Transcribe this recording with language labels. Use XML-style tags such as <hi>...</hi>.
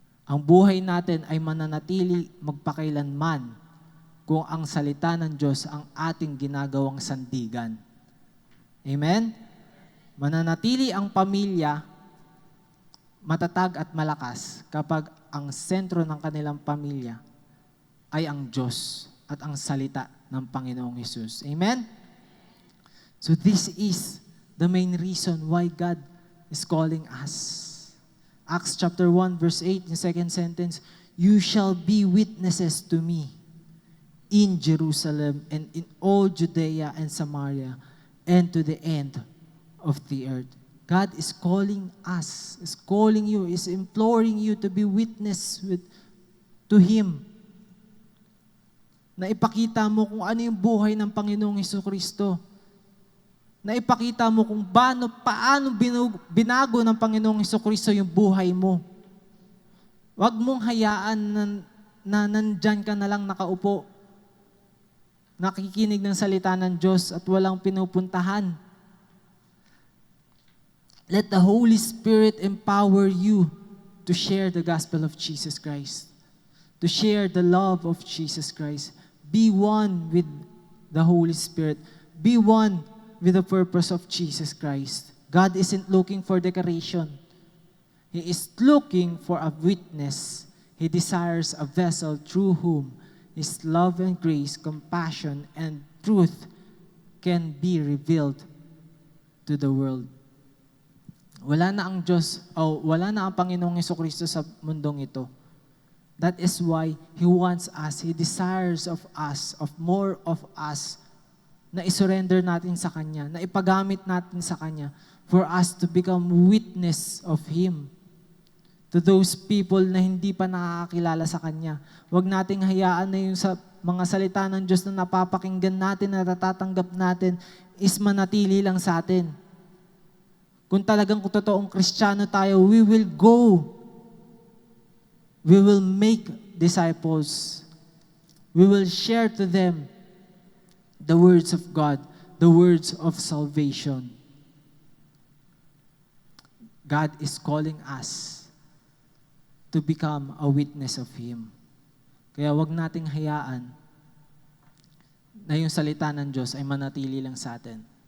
<tl>Ang buhay natin ay mananatili magpakailanman kung ang salita ng Diyos ang ating ginagawang sandigan. Amen? Mananatili ang pamilya matatag at malakas kapag ang sentro ng kanilang pamilya ay ang Diyos at ang salita ng Panginoong Hesus. Amen?</tl> <en>So this is the main reason why God is calling us. Acts chapter 1 verse 8, in second sentence, "You shall be witnesses to me in Jerusalem and in all Judea and Samaria and to the end of the earth." God is calling us, is calling you, is imploring you to be witness to Him.</en> <tl>Na ipakita mo kung ano yung buhay ng Panginoong Hesukristo. Na ipakita mo kung paano binago ng Panginoong Hesukristo yung buhay mo. Huwag mong hayaan na nandyan ka na lang nakaupo, nakikinig ng salita ng Diyos at walang pinupuntahan.</tl> <en>Let the Holy Spirit empower you to share the gospel of Jesus Christ, to share the love of Jesus Christ. Be one with the Holy Spirit. Be one with the purpose of Jesus Christ. God isn't looking for decoration. He is looking for a witness. He desires a vessel through whom His love and grace, compassion, and truth can be revealed to the world.</en> <tl>Wala na ang Diyos, wala na ang Panginoong Hesukristo sa mundong ito.</tl> <en>That is why He wants us, He desires of us, of more of us,</en> <tl>na isurrender natin sa Kanya,</tl> <en>na ipagamit natin sa Kanya for us to become witness of Him to those people</en> <tl>na hindi pa nakakakilala sa Kanya. Huwag nating hayaan na yung sa mga salita ng Diyos na napapakinggan natin, na natatanggap natin, is manatili lang sa atin. Kung talagang totoong Kristiyano tayo,</tl> <en>we will go. We will make disciples. We will share to them the words of God, the words of salvation. God is calling us to become a witness of Him.</en> <tl>Kaya wag nating hayaan na yung salita ng Diyos ay manatili lang sa atin.</tl>